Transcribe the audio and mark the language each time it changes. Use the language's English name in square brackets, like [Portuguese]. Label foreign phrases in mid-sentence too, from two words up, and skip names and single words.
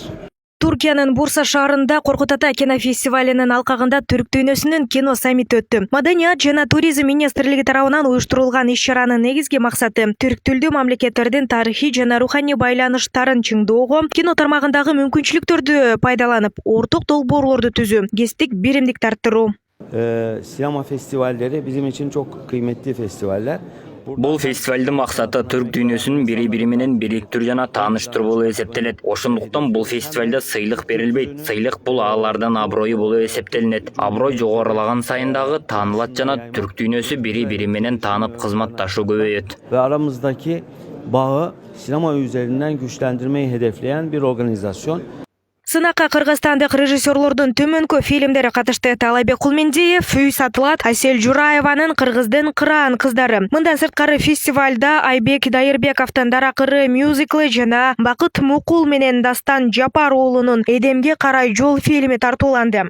[Kyrgyz] Түркиянын Бурса шаарында Коркут Ата кинофестивалынын алкагында түрк дүйнөсүнүн кино саммити өттү. Маданият жана туризм министрлиги тарабынан уюштурулган иш-чаранын негизги максаты түрк тилдүү мамлекеттердин тарыхый жана руханий байланыштарын чыңдоого, кино тармагындагы мүмкүнчүлүктөрдү пайдаланып, орток долбоорлорду түзүү, кесиптик биримдикти арттыруу. [Turkish] Sinema festivalleri bizim için çok kıymetli festivaller. [Kyrgyz] Бул фестивалдын максаты түрк дүйнөсүн бири-бири менен бириктирүү жана тааныштыруу болуп эсептелет. Ошондуктан бул фестивалда сыйлык берилбейт. Сыйлык бул аалардын аброю болуп эсептелинет. Аброй жогорулаган сайын дагы таанылат жана түрк дүйнөсү бири-бири менен таанып кызматташуу көбөйөт. [Turkish] Ve aramızdaki bağı sinema üzerinden güçlendirmeyi hedefleyen bir organizasyon. [Kyrgyz] Сынакка кыргызстандык режиссерлордун төмөнкү фильмдери катышты. Талайбек Кулмендиев, Үй сатылат, Асель Жураеванын Кыргыздын кыраан кыздары. Мындан сырткары фестивалда Айбек Дайырбековдун Даракыры мюзиклы жана Бакыт Мукул менен Дастан Жапар уулунун Эдемге карай жол фильми тартууланды.